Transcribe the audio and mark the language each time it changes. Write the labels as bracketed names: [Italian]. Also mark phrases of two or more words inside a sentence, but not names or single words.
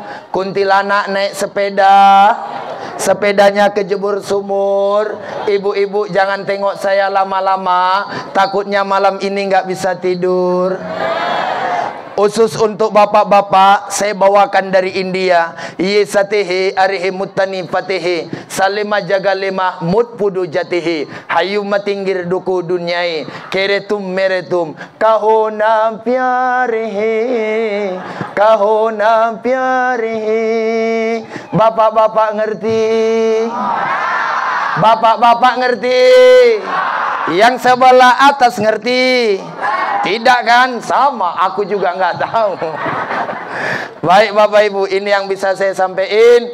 [Indonesian] Kuntilanak naik sepeda, sepedanya kejebur sumur. Ibu-ibu jangan tengok saya lama-lama, takutnya malam ini nggak bisa tidur. Khusus untuk bapak-bapak, saya bawakan dari India. Yesatehe arihi mutani fatehe, salima jaga lima mut pudu jatihi, hayu matinggir duku dunyai, keretum meretum, kahona pyarihi, kahona pyarihi. Bapak-bapak ngerti? Bapak-bapak ngerti? Yang sebelah atas ngerti? Tidak kan? Sama, aku juga nggak tahu. Baik Bapak Ibu, ini yang bisa saya sampaikan.